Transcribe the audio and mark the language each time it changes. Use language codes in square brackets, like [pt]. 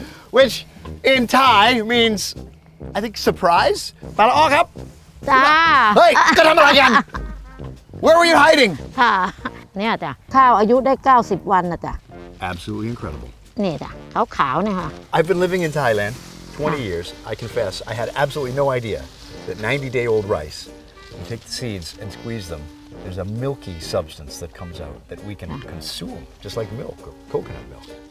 [en] Which in Thai means I think surprise. [th] Pala'aw ครับ จ้า เฮ้ยจะทำอะไรกัน [en] Where were you hiding? [th] ค่ะเนี่ยจ้ะข้าวอายุได้90วันนะจ้ะ [en] Absolutely incredible. [th] นี่จ้ะขาวๆเนี่ยค่ะ [en] I've been living in Thailand 20 years. I confess I had absolutely no idea that 90-day-old rice, you take the seeds and squeeze them, there's a milky substance that comes out that we can consume, just like milk or coconut milk.